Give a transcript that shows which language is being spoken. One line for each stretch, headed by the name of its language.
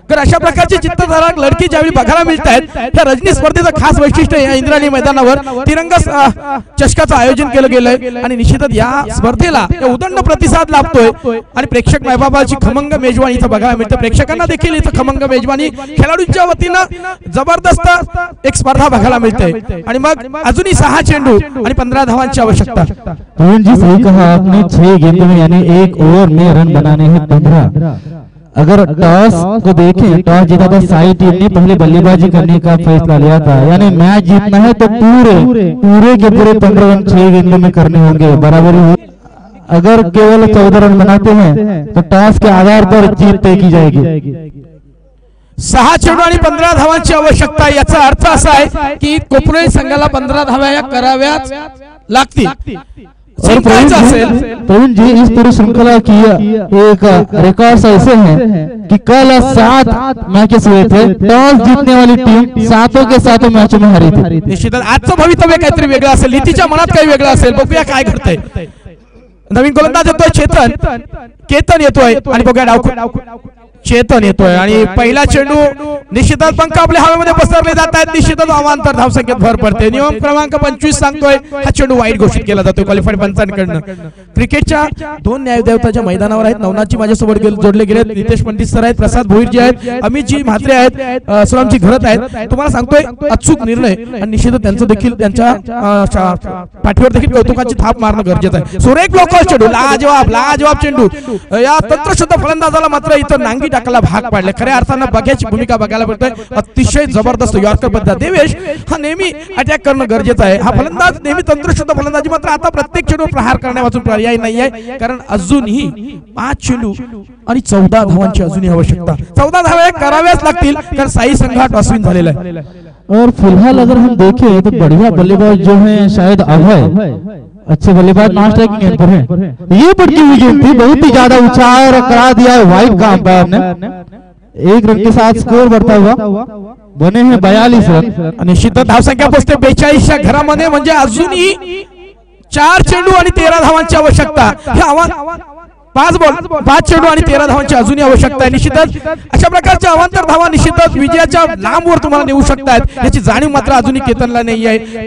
Marathi: तर अशा प्रकारची चित्तधडक लढती ज्यावेळी बघायला मिळत आहेत त्या रजनी स्पर्धेचं खास वैशिष्ट्य या इंद्रायणी मैदानावर तिरंगा चषकाचं आयोजन केलं गेलंय आणि निश्चितच या स्पर्धेला उदंड प्रतिसाद लाभतोय आणि प्रेक्षक मायबापाची खमंग मेजवानी इथं बघायला मिळतं. प्रेक्षकांना देखील इथं खमंग मेजवानी, खेळाडूंच्या वतीनं जबरदस्त एक स्पर्धा बघायला मिळते. आणि मग अजूनही 6 चेंडू आणि 15 धावांची आवश्यकता.
Hindi: प्रवीण जी सही कहा आपने. 6 गेंद में यानी 1 ओवर में रन बनाने हैं 15. अगर टॉस को देखें, टॉस जीता था साई टीम ने पहले बल्लेबाजी करने का फैसला लिया था. यानी मैच जीतना है तो पूरे के पूरे 15 रन 6 गेंदों में करने होंगे. बराबरी अगर केवल 14 रन बनाते हैं तो टॉस के आधार पर जीत तय की जाएगी.
Marathi: 6 चेंडू आणि 15 धावांची आवश्यकता. याचा अर्थ असा आहे की कोपरोळी संघाला 15 धावा या कराव्याच लागतील.
Hindi: प्रवीण जी, इस पूरी श्रृंखला की एक रिकॉर्ड्स ऐसे हैं कि कल 7 मैचेस हुए थे. टॉस जीतने वाली टीम 7 के 7 मैचों में हारी थी.
Marathi: निश्चितच आजचं भवितव्य काहीतरी वेगळं असेल, नीतीच्या मनात काही वेगळं असेल. बघूया काय घडतंय. नवीन गोलंदाज येतोय केतन येतोय आणि बघूया डाव चेतन येतोय आणि पहिला चेंडू निश्चितच पंख आपल्या हवेमध्ये पसरले जात आहेत. निश्चितच अवांतर धावसंख्येत भर पडते. नियम क्रमांक 25 सांगतोय हा चेंडू वाईट घोषित केला जातो क्वालिफाईड पंचांकडनं. क्रिकेटच्या 2 न्यायदेवताच्या मैदानावर आहेत. नवनाथजी माझ्यासोबत जोडले गेले. नितेश पंडित सर आहेत, प्रसाद भोईरजी आहेत, अमितजी म्हात्रे आहेत, सुरामजी घरत आहेत. तुम्हाला सांगतोय अचूक निर्णय आणि निश्चितच त्यांचं देखील त्यांच्या पाठीवर देखील कौतुकाची थाप मारणं गरजेचं आहे. सुरेख ब्लॉकर चेंडू, लाजवाब चेंडू. या तंत्रशुद्ध फलंदाजाला मात्र इथं नांगी टाकायला भाग पाडले. खऱ्या अर्थानं बघ्याची भूमिका बघायला मिळते. अतिशय जबरदस्त यॉर्कर पद्धत. देवेश हा नेहमी अटॅक करणं गरजेचं आहे. हा फलंदाज नेहमी तंत्रशुद्ध फलंदाजी, मात्र आता प्रत्येक चेंडू प्रहार करण्यापासून पर्याय नाही आहे. कारण अजूनही 5 चेंडू आणि 14 धावांची अजूनही आवश्यकता. 14 धावा कराव्याच लागतील कारण साई संघ टॉसविन झालेला आहे.
Hindi: और फिलहाल अगर हम देखें तो बढ़िया बल्लेबाज जो है शायद अभय, अच्छे बल्लेबाज नॉन स्ट्राइकिंग एंड पर हैं. ये बड़ी विकेट थी, बहुत ही ज्यादा ऊंचाई और करा दिया वाइड का अंपायर ने. 1 रन के साथ स्कोर बढ़ता हुआ बने हैं 42 रन.
Marathi: निश्चितच धावसंख्या पोहोचते 42च्या घरामध्ये. म्हणजे अजूनही 4 चेंडू आणि 13 धावांची आवश्यकता. हे आव्हान 5 चेंडू आणि 13 धावांची अजूनही आवश्यकता आहे. निश्चितच अशा प्रकारच्या अवांतर धावा निश्चितच विजयाच्या लांबवर तुम्हाला नेऊ शकतात याची जाणीव मात्र अजूनही केतनला नाही आहे.